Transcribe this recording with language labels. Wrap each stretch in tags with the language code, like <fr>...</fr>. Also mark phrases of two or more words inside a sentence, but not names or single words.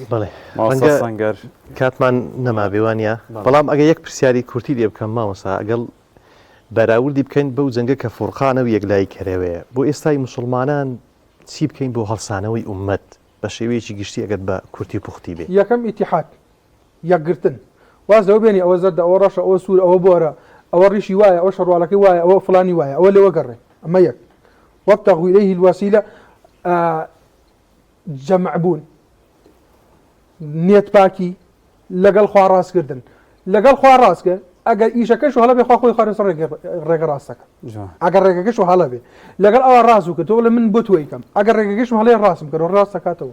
<ckb>سەنگەر کاتمان نەما بێوانە بەڵام ئەگە یەک پرسیاری کورتی لێ بکەم مامۆستا ئەگەڵ بەراوردی بکەین بەو جەنگە کە فورقانە و یەکلای کەرەوەیە بۆ ئێستای مسلمانان چی بکەین بۆ هەڵسانەوەی ئومەت بە شێوەیەکی گشتی ئەگەر بە کورتی پوختی بێ یەکەم ئیتیحاد یەکگرتن واز لەوە بێنی ئەوە زەردە ئەوە ڕەشە ئەوە سوور ئەوە بۆرە ئەوە ڕیشی وایە ئەوە شەڕواڵەکەی وایە ئەوە فڵانی وایە ئەوە لەوە گەڕێ ئەمە یەک</ckb> <ar>وابتغوا إليه الوسيلة</ar> <ckb>جەمع بوون نێت پاکی لەگەڵ خوا ڕاستکردن لەگەڵ خوا ڕاستکە ئەگەر ئیشەکەش و هەڵە بێ خوا خۆی خارێسە ڕێگە ڕاستەکە ئەگەر ڕێگەکەش و هەڵە بێ لەگەڵ ئەوە ڕاست و کە تۆ لە من بۆ توی کەم ئەگەر ڕێگەکەش و هەڵێ ڕاستم کردەوە ڕاستەکاتەوە</ckb>